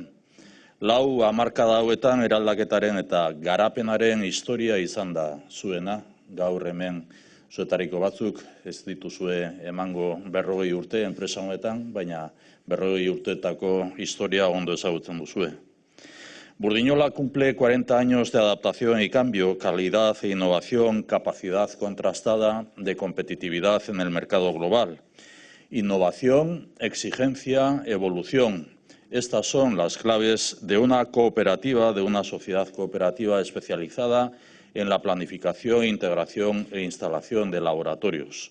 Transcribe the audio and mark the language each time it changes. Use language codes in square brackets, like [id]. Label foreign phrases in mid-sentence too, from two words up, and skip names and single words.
[eu] 4 hamarkada hauetan eraldaketaren eta garapenaren historia izan da zuena, gaur hemen zuetariko batzuk ez dituzue emango 40 urte enpresa honetan, baina 40 urteetako historia ondo ezagutzen duzue. [es] Burdinola cumple 40 años de adaptación y cambio, calidad e innovación, capacidad contrastada de competitividad en el mercado global. Innovación, exigencia, evolución. Estas son las claves de una cooperativa, de una sociedad cooperativa especializada en la planificación, integración e instalación de laboratorios.